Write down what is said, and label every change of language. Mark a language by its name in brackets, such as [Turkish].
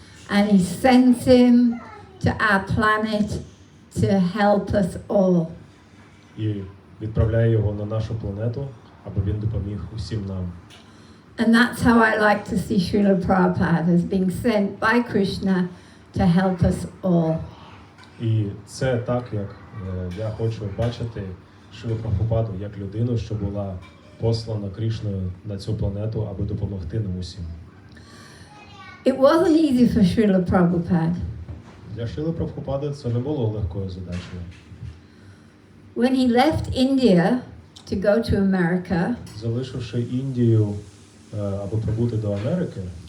[English] And he sends him to our planet to help us all. [Ukrainian] І відправляє його на нашу планету, аби він допоміг усім нам. [English] And that's how I like to see Srila Prabhupada as being sent by Krishna to help us all. [Ukrainian] І це так, як я хочу бачити Шрилу Прабгупаду як людину, що була послана Крішною на цю планету, аби допомогти нам усім. [English] It wasn't easy for Srila Prabhupada. [Ukrainian] Для Шрили Прабгупади це не було легкою задачею. [English] When he left India to go to America, [Ukrainian] Залишивши Індію, аби прибути до Америки,